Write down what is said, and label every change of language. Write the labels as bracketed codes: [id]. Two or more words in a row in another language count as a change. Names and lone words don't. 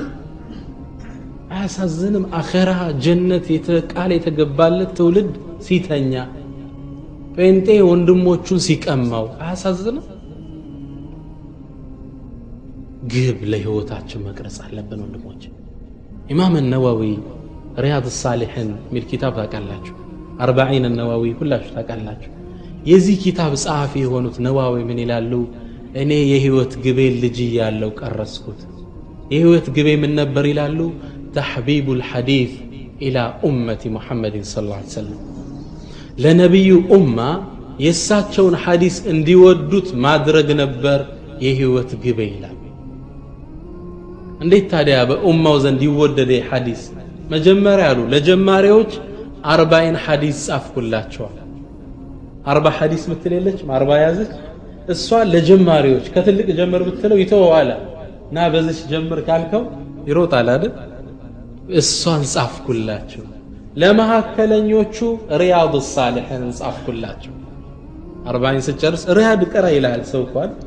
[am] አያሳዝንም አኺራ ጀነት የተቃለ የተገባለት ትውልድ ሲተኛ ጴንጤ ወንድሞቹን ሲቀማው አያሳዝንም ግብ ለህይወታችን መቅረጽ አለብን ወንድሞች ኢማም النووي رياض الصالحين ሚል ኪታብ ታውቃላችሁ 40 النووي ሁላችሁ ታውቃላችሁ የዚህ ኪታብ ጻፊ የሆኑት ነዋዊ ምን ይላሉ እኔ የህይወት ግቤ ልጅ ያለው ቀረስኩት የህይወት ግቤ ምን ነበር ይላሉ [ar] تحبيب الحديث الى امه محمد صلى الله عليه وسلم [am] ለነብዩ ኡማ የሳቸውን ሐዲስ እንዲወዱት ማድረግ ነበር የህይወት ግቤ ይላል እንዴት ታዲያ በኡማው ዘንድ ይወደደ ሐዲስ መጀመሪያ ያሉ ለጀማሪዎች 40 ሐዲስ ጻፍኩላቸው 40 ሐዲስ ምትለለች 40 ያዘች እሷ ለጀማሪዎች ከትልቅ ጀመር ብትለው ይተዋዋል ና በዚህ ጀምር ካልከው ይሮጣል አይደል እሷን ጻፍኩላቸው ለማከለኞቹ ሪያድ الصالحين ጻፍኩላቸው 40 ሲጨርስ ሪያድ ቀራ ይላል ሰው እንኳን